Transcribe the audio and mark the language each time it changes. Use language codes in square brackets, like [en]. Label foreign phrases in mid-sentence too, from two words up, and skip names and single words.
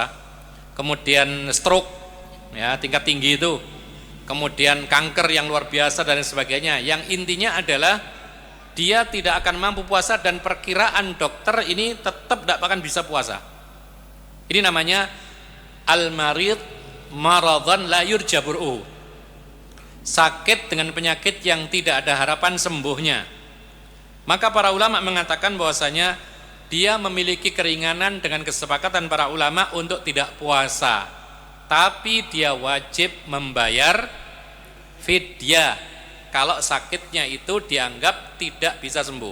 [id] Kemudian stroke ya, tingkat tinggi itu. Kemudian kanker yang luar biasa dan sebagainya. Yang intinya adalah dia tidak akan mampu puasa dan perkiraan dokter ini tetap tidak akan bisa puasa. [ar] Ini namanya المريض مرضا لا يرجى برؤه. [id] Sakit dengan penyakit yang tidak ada harapan sembuhnya. Maka para ulama mengatakan bahwasanya dia memiliki keringanan dengan kesepakatan para ulama untuk tidak puasa, tapi dia wajib membayar fidyah kalau sakitnya itu dianggap tidak bisa sembuh.